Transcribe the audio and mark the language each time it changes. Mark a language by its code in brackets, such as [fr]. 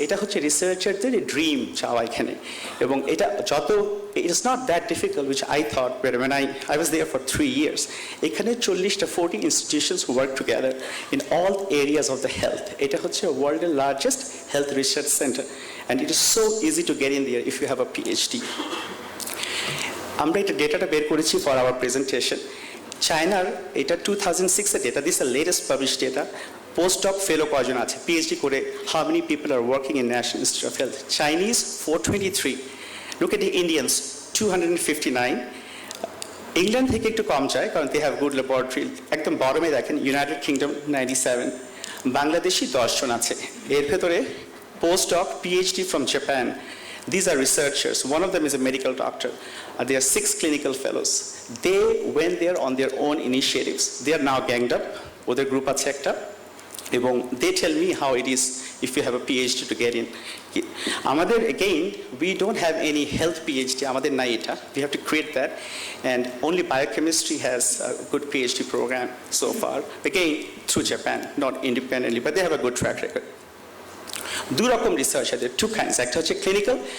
[bn] এটা হচ্ছে রিসার্চারদের ড্রিম চাওয়া এখানে, এবং এটা [en] it is not that difficult, which I thought, but when I was there for 3 years. এখানে 40 institutions who work together in all areas of the health. [bn] এটা হচ্ছে [en] world's largest health research center, and it is so easy to get in there if you have a PhD. [bn] আমরা এটা ডেটাটা বের করেছি [en] for our presentation. [bn] Chinaর এটা 2006 এর data. [en] This is the latest published data. Postdoc fellow [bn] কয়জন আছে, [en] PhD করে, how many people are working in National Institute of Health? Chinese 423. Look at the Indians 259. [bn] England থেকে একটু কম যায় কারণ [en] they have good laboratory. [bn] একদম বটমে দেখেন United Kingdom 97. বাংলাদেশি 10 জন আছে। এর ভেতরে [en] postdoc PhD from Japan. These are researchers. One of them is a medical doctor. There are 6 clinical fellows. They went there on their own initiatives. They are now ganged up. Other group [bn] আছে একটা, এবং [en] they tell me how it is if you have a PhD to get in. আমাদের again, we don't have any health PhD. [bn] আমাদের নাই এটা. [en] We have to create that, and only biochemistry has a good PhD program so far. Again, through Japan, not independently, but they have a good track record. [bn] দু রকম research আছে, [en] two kinds. [bn] একটা হচ্ছে clinical.